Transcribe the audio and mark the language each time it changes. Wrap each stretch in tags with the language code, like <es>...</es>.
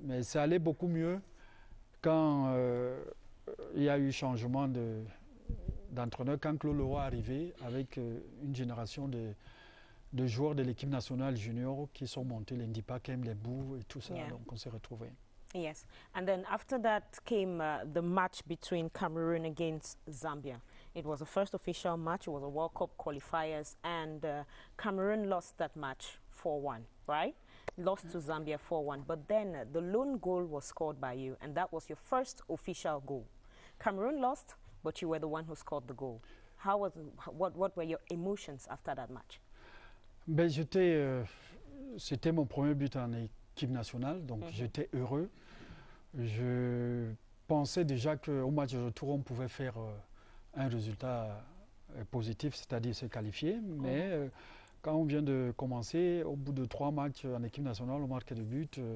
<fr>Mais ça allait beaucoup mieux quand il y a eu changement d'entraîneur, quand Claude Leroy est arrivé avec une génération de joueurs de l'équipe nationale junior qui sont montés, l'Indipa, Kem, les Bou et tout ça, donc on s'est retrouvés.</fr> <en>Yes, and then after that came the match between Cameroon against Zambia. It was the first official match, it was a World Cup qualifiers, and Cameroon lost that match 4-1, right? Lost to Zambia 4-1, but then the lone goal was scored by you, and that was your first official goal. Cameroon lost, but you were the one who scored the goal. What were your emotions after that match?</en> <fr>Ben, c'était mon premier but en équipe nationale, donc j'étais heureux. Je pensais déjà qu'au match de retour, on pouvait faire un résultat positif, c'est-à-dire se qualifier. Mais quand on vient de commencer, au bout de 3 matchs en équipe nationale, on marque des buts.</fr>